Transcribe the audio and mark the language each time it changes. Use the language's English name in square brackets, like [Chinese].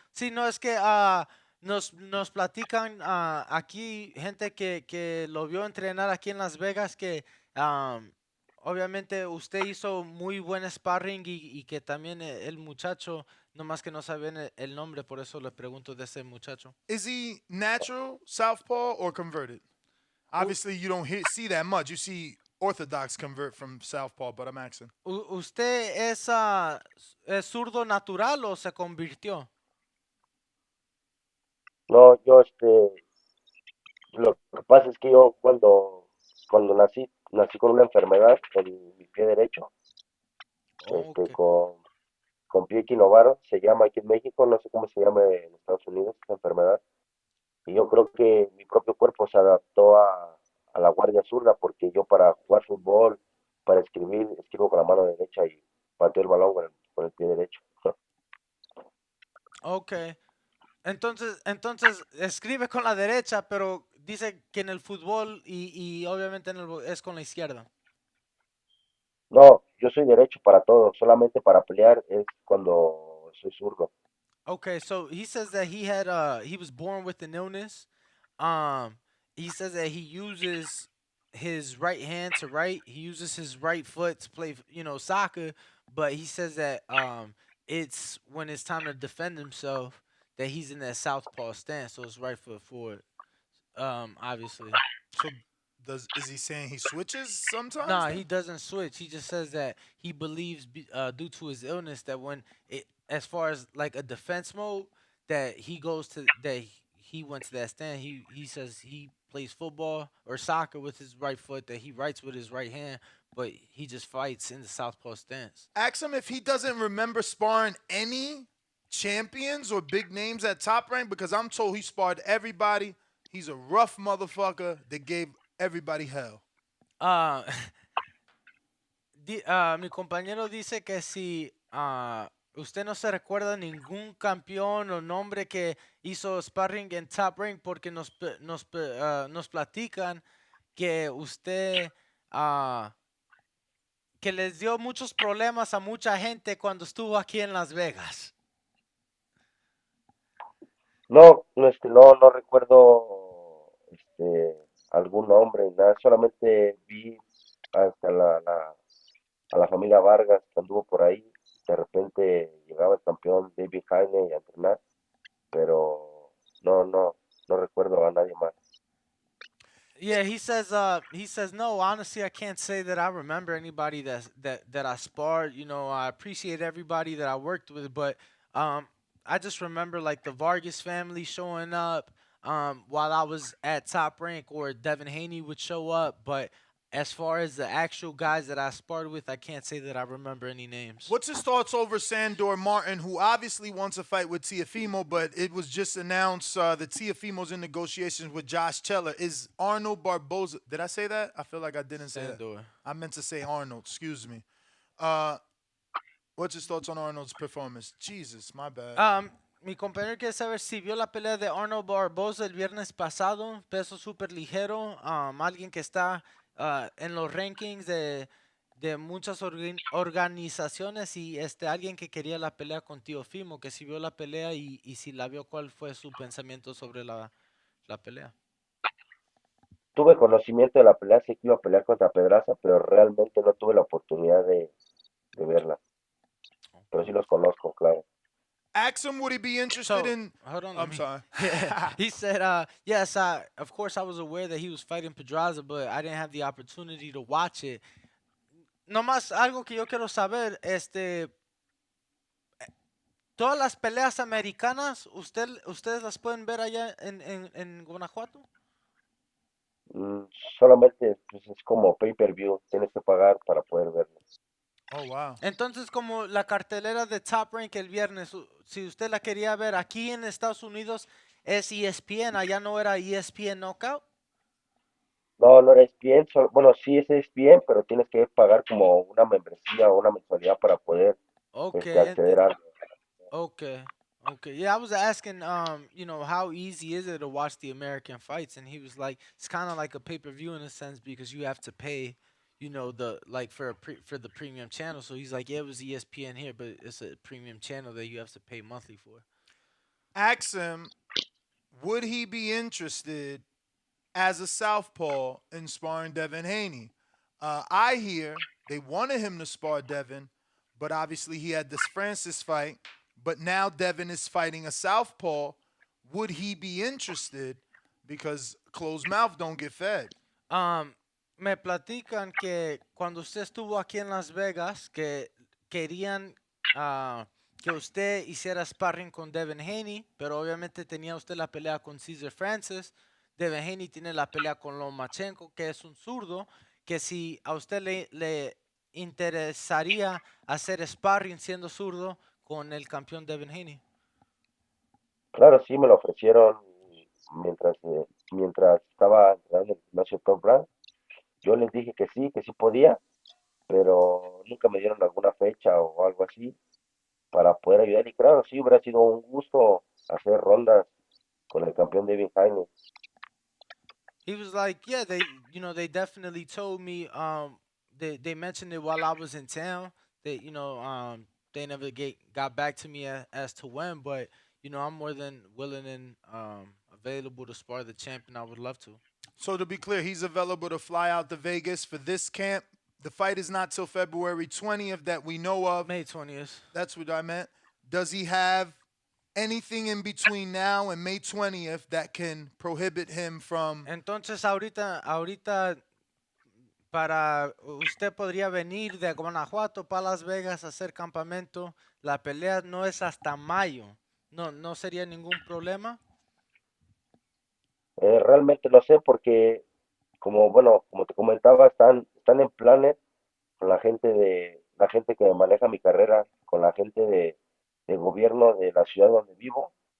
[Spanish] Sí, no, es que nos platican aquí gente que lo vio entrenar aquí en Las Vegas, que obviamente usted hizo muy buen sparring y que también el muchacho, nomás que no sabían el nombre, por eso le pregunto de ese muchacho. [English] Is he natural southpaw or converted? U- Obviously, you don't see that much. You see orthodox convert from southpaw, but I'm asking. [Spanish] ¿Usted es zurdo natural o se convirtió? No, lo que pasa es que yo cuando nací con una enfermedad en mi pie derecho, [English] Ok. [Spanish] con pie equinovaro, se llama aquí en México, no sé cómo se llama en Estados Unidos esta enfermedad, y yo creo que mi propio cuerpo se adaptó a la guardia zurda, porque yo para jugar fútbol, para escribir, escribo con la mano derecha y pateo el balón con el pie derecho. [English] Ok. [Spanish] Entonces escribe con la derecha, pero dice que en el fútbol y obviamente es con la izquierda. No, yo soy derecho para todo, solamente para pelear es cuando soy zurdo. [English] Okay, so he says that he was born with an illness. Um, he says that he uses his right hand to write. He uses his right foot to play, soccer. But he says that it's when it's time to defend himself that he's in that southpaw stance, so it's right foot forward. Obviously. So, is he saying he switches sometimes? No, Then? he doesn't switch. He just says that he believes, due to his illness, that as far as like a defense mode, that he went to that stand. He says he plays football or soccer with his right foot, that he writes with his right hand, but he just fights in the southpaw stance. Ask him if he doesn't remember sparring any champions or big names at top rank, because I'm told he sparred everybody. He's a rough motherfucker that gave everybody hell. [Spanish] Uh, mi compañero dice que si usted no se recuerda ningún campeón o nombre que hizo sparring en Top Rank, porque nos platican que usted que les dio muchos problemas a mucha gente cuando estuvo aquí en Las Vegas. No recuerdo algún nombre, nada, solamente vi hasta a la familia Vargas que anduvo por ahí, de repente llegaba el campeón David Jaime a entrenar, pero no recuerdo a nadie más. [English] Yeah, he says no. Honestly, I can't say that I remember anybody that I sparred. You know, I appreciate everybody that I worked with, but um, I just remember like the Vargas family showing up while I was at Top Rank, or Devin Haney would show up. But as far as the actual guys that I sparred with, I can't say that I remember any names. What's his thoughts over Sandor Martin, who obviously wants a fight with Tiafimo, but it was just announced that Tiafimo's in negotiations with Josh Cheller. Is Arnold Barboza? Did I say that? I feel like I didn't say that. Sandor. I meant to say Arnold. Excuse me. Uh, what's his thoughts on Arnold's performance? Jesus, my bad. [Spanish] Mi compañero quiere saber si vio la pelea de Arnold Barboza el viernes pasado, peso súper ligero, alguien que está en los rankings de muchas organizaciones, y alguien que quería la pelea con Tío Fimo, que si vio la pelea y si la vio, cuál fue su pensamiento sobre la pelea. Tuve conocimiento de la pelea, sé que iba a pelear contra Pedraza, pero realmente no tuve la oportunidad de verla. Pero sí los conozco, claro. [English] Ask him, would he be interested So, in? hold on, I'm sorry. He said, yes, of course I was aware that he was fighting Pedraza, but I didn't have the opportunity to watch it. [Spanish] Nomás algo que yo quiero saber, todas las peleas americanas, ustedes las pueden ver allá en Guanajuato. Solamente pues, es como pay-per-view, tienes que pagar para poder verlo. [English] Oh, wow. [Spanish] Entonces, como la cartelera de Top Rank el viernes, si usted la quería ver aquí en Estados Unidos, es ESPN, allá no era ESPN Knockout. No, no era ESPN, bueno, sí es ESPN, pero tienes que pagar como una membresía o una mensualidad para poder [English] Okay, [Spanish] acceder a... [English] okay. Yeah, I was asking, how easy is it to watch the American fights, and he was like, it's kind of like a pay-per-view in a sense because you have to pay, the like for the premium channel. So he's like, yeah, it was ESPN here, but it's a premium channel that you have to pay monthly for. Ask him, would he be interested as a southpaw in sparring Devin Haney? I hear they wanted him to spar Devin, but obviously he had this Francis fight. But now Devin is fighting a southpaw. Would he be interested? Because closed mouth don't get fed. [Spanish] Me platican que cuando usted estuvo aquí en Las Vegas, que querían que usted hiciera sparring con Devin Haney, pero obviamente tenía usted la pelea con Cesar Francis. Devin Haney tiene la pelea con Lomachenko, que es un zurdo, que si a usted le interesaría hacer sparring siendo zurdo con el campeón Devin Haney. Claro, sí, me lo ofrecieron mientras estaba entrenando en el gimnasio Top Rank. Yo les dije que sí podía, pero nunca me dieron alguna fecha o algo así para poder ayudar. Y claro, sí, hubiera sido un gusto hacer rondas con el campeón David Haney. [English] He was like, yeah, they definitely told me, they mentioned it while I was in town. They never got back to me as to when, but I'm more than willing and available to spar the champion. I would love to. So to be clear, he's available to fly out to Vegas for this camp. The fight is not till February 20th that we know of. May 20th. That's what I meant. Does he have anything in between now and May 20th that can prohibit him from... [Spanish] Entonces ahorita para usted podría venir de Guanajuato para Las Vegas a hacer campamento. La pelea no es hasta mayo. No sería ningún problema. Realmente no sé porque, como te comentaba, están en planes con la gente que maneja mi carrera, con la gente de gobierno de la ciudad donde vivo.